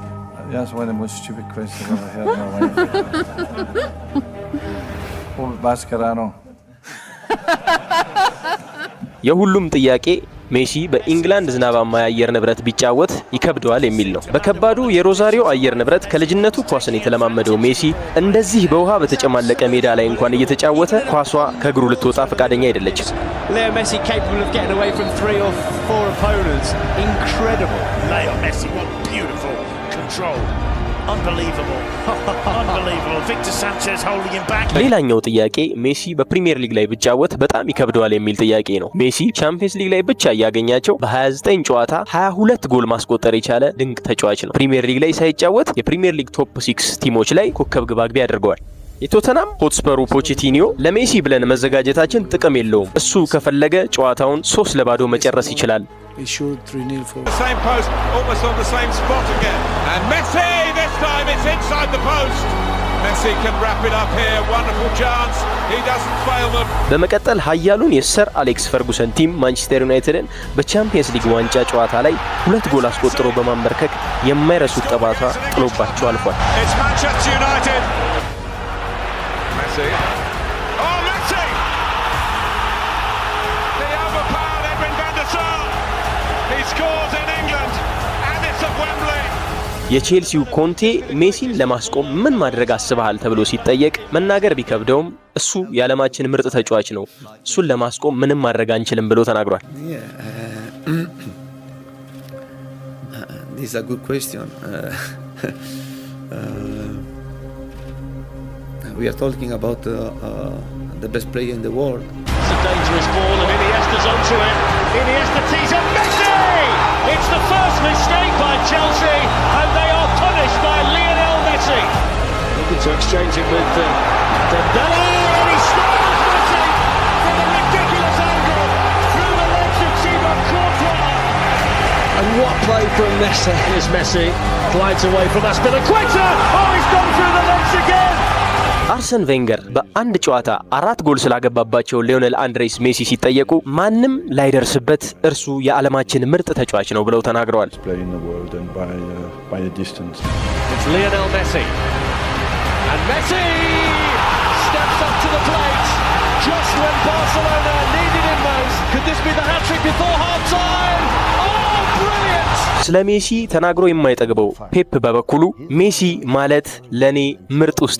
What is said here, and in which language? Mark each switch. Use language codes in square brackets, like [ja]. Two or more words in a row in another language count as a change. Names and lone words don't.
[am] የሁሉም ጥያቄ ሜሲ በኢንግላንድ ዝናባማ የአየር ንብረት ቢጫወት ይከብደዋል የሚል ነው። በከባዱ የሮዛሪዮ አየር ንብረት ከልጅነቱ ኳስን የተለማመደው ሜሲ እንደዚህ በውሃ በተጨማለቀ ሜዳ ላይ እንኳን እየተጫወተ ኳሷ ከእግሩ ልትወጣ ፈቃደኛ አይደለችም። [en] Leo Messi capable of getting away from 3 or 4 opponents. Incredible. Leo Messi, what beautiful control. Unbelievable. Unbelievable. Victor Sanchez holding him back. [am] ሌላኛው ጥያቄ ሜሲ በፕሪሚየር ሊግ ላይ ቢጫወት በጣም ይከብደዋል የሚል ጥያቄ ነው። ሜሲ ቻምፒየንስ ሊግ ላይ ብቻ ያገኛቸው በ29 ጨዋታ 22 ጎል ማስቆጠር የቻለ ድንቅ ተጫዋች ነው። ፕሪሚየር ሊግ ላይ ሳይጫወት የፕሪሚየር ሊግ ቶፕ 6 ቲሞች ላይ ኮከብ ግብ አግቢ ያደርገዋል። የቶተናም ሆትስፐሩ ፖቼቲኒዮ ለሜሲ ብለን መዘጋጀታችን ጥቅም የለውም፣ እሱ ከፈለገ ጨዋታውን 3-0 መጨረስ ይችላል። [en] He should 3-0 for the same post, almost on the same spot again. And Messi, this time it's inside the post. Messi can wrap it up here. Wonderful chance. He doesn't fail them. [am] በመቀጠል ኃያሉን የሰር አሌክስ ፈርጉሰን ቲም ማንቸስተር ዩናይትድን በቻምፒየንስ ሊግ ዋንጫ ጨዋታ ላይ 2 ጎል አስቆጥሮ በማንበርከክ የማይረሱት ጠባሳ ጥሎባቸው አልፏል። [en] It's Manchester United. Messi. Oh, Messi! The overpowered Edwin van der Sar. He scores in England and it's at Wembley. [am] የቼልሲው ኮንቴ ሜሲን ለማስቆም ምን ማድረግ አስበሃል ተብሎ ሲጠየቅ መናገር ቢከብደውም እሱ የዓለማችን ምርጥ ተጫዋች ነው፣ እሱን ለማስቆም ምንም ማድረግ አንችልም ብሎ ተናግሯል። [en] This is a good question. We are talking about the best player in the world. It's a dangerous ball and Iniesta's onto it. Iniesta tees up Messi! It's the first mistake by Chelsea and they are punished by Lionel Messi. Looking to exchange it with Dembele and he scores Messi from a ridiculous angle through the legs of Thibaut Courtois. And what play from Messi? Here's Messi, glides away from Azpilicueta. Oh, he's gone through the legs again. [am] አርሰን ቬንገር በአንድ ጨዋታ 4 ጎል ስላገባባቸው ሊዮኔል አንድሬስ ሜሲ ሲጠየቁ ማንም ላይደርስበት እርሱ የዓለማችን ምርጥ ተጫዋች ነው ብለው ተናግረዋል። [en] It's Lionel Messi. And Messi steps up to the plate just when Barcelona needed him most. Could this be the hat-trick before half-time? Oh, brilliant! [am] ስለ ሜሲ ተናግሮ የማይጠግበው ፔፕ በበኩሉ ሜሲ ማለት ለኔ ምርጥ ውስጥ